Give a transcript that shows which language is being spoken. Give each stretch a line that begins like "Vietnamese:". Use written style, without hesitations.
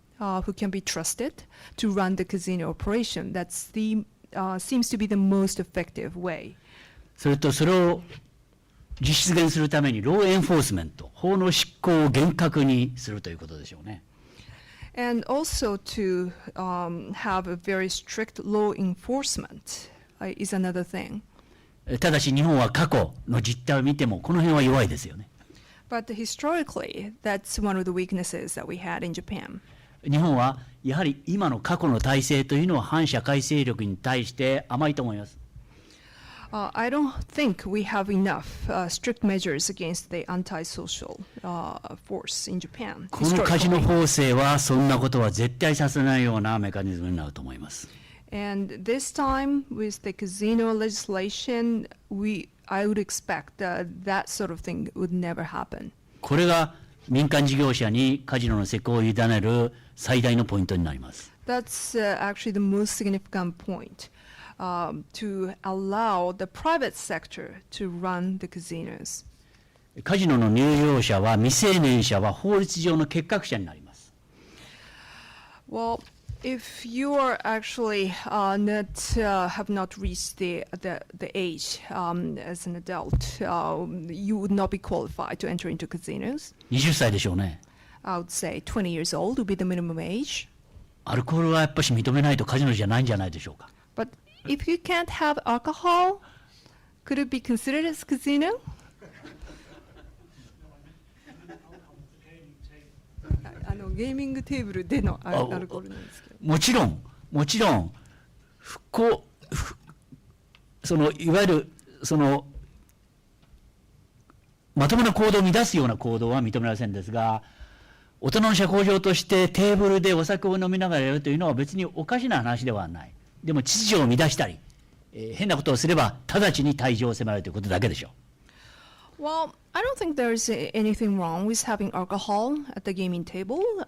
English: Who can be trusted to run the casino operation. That's the seems to be the most effective way.
Japanese: それとそれを実現するためにローエンフォースメント、法の執行を厳格にするということでしょうね。
English: And also to have a very strict law enforcement is another thing.
Japanese: ただし日本は過去の実態を見てもこの辺は弱いですよね。
English: But historically, that's one of the weaknesses that we had in Japan.
Japanese: 日本はやはり今の過去の体制というのは反社会勢力に対して甘いと思います。
English: I don't think we have enough strict measures against the antisocial force in Japan.
Japanese: このカジノ法制はそんなことは絶対させないようなメカニズムになると思います。
English: And this time with the casino legislation, I would expect that sort of thing would never happen.
Japanese: これが民間事業者にカジノの施行を委ねる最大のポイントになります。
English: That's actually the most significant point, to allow the private sector to run the casinos.
Japanese: カジノの入場者は未成年者は法律上の欠格者になります。
English: Well, if you are actually have not reached the age as an adult, you would not be qualified to enter into casinos.
Japanese: 20歳でしょうね。
English: I would say 20 years old would be the minimum age.
Japanese: アルコールはやっぱし認めないとカジノじゃないんじゃないでしょうか。
English: But if you can't have alcohol, could it be considered as casino?
Japanese: ゲーミングテーブルでのアルコールなんですけど。もちろんそのいわゆるそのまともな行動を乱すような行動は認められませんですが、大人の社交上としてテーブルでお酒を飲みながらやるというのは別におかしな話ではない。でも秩序を乱したり、変なことをすれば直ちに退場を迫られるということだけでしょう。
English: Well, I don't think there's anything wrong with having alcohol at the gaming table.